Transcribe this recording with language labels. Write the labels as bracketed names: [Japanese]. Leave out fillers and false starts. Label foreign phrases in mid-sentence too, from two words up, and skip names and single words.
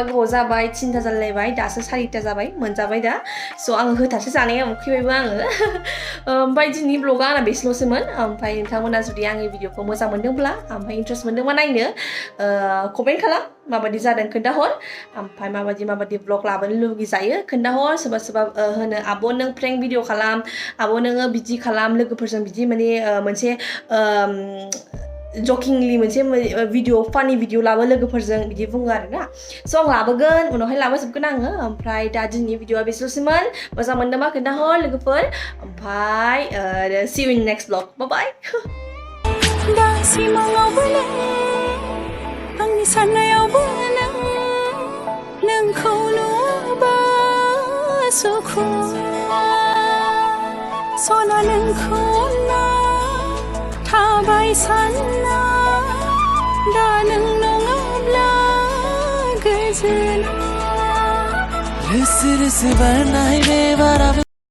[Bodo] गोबाव जाबाय 3ता जालायलायबाय दासो 4ता जाबाय मोनजाबाय दा स' आङो होथारसै जानाया उखैबायबो आङो ओमफ्राय दिनैनि ब्लगा आंना बेसेल'सैमोन ओमफ्राय नोंथांमोना जुदि आंनि भिडिअखौ मोजां मोनदोंब्ला ओमफ्राय इन्ट्रेस्ट मोनदोंबा नायनो कमेन्ट खालाम माबायदि जादों खोन्थाहर ओमफ्राय माबायदि ब्लग लाबोनो लुगैजायो खोन्थाहर सोरबा होनो आब' नों [English] prank video [Bodo] खालाम आब' नोङो बिदि खालाम लोगोफोरजों बिदि माने मोनसे जकिंलि मोनसे भिडिअ [English] funny video [Bodo] लाबो लोगोफोरजों बिदि बुङो आरोना स' आं लाबोगोन उनावहाय लाबोजोबगोन आङो ओमफ्राय दा दिनैनि भिडिअआ बेसेल'सैमोन मोजां मोनदोंबा खोन्थाहर लोगोफोर ओमफ्राय [English] see you in the next vlog bye bye [Bodo] आंनि साननायावबो नोंखौ नुबा सुखु सना नोंखौ थाबाय सानना दा नों नङाब्ला गोजोना रोसो रोसो बारनाय बे बाराबो